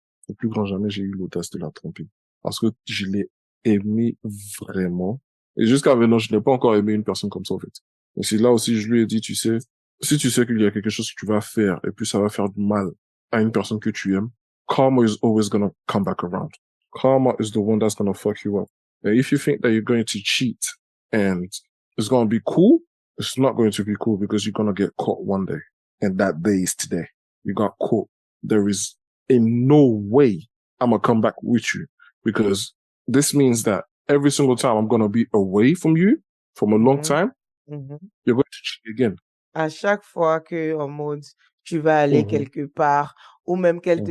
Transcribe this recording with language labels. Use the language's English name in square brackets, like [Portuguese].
[French] Au plus grand jamais, j'ai eu l'audace de la tromper. Parce que je l'ai aimé vraiment. Et jusqu'à maintenant, je n'ai pas encore aimé une personne comme ça, en fait. Et c'est là aussi, je lui ai dit, tu sais, si tu sais qu'il y a quelque chose que tu vas faire et puis ça va faire du mal à une personne que tu aimes, [English] karma is always gonna come back around. Karma is the one that's gonna fuck you up. And if you think that you're going to cheat and it's gonna be cool, it's not going to be cool because you're gonna get caught one day. And that day is today. You got caught. There is in no way I'm gonna come back with you because this means that every single time I'm gonna be away from you from a long Mhm, time, mhm. you're going to cheat again. [French] À chaque fois que, en mode, tu vas aller quelque part, ou même qu'elle te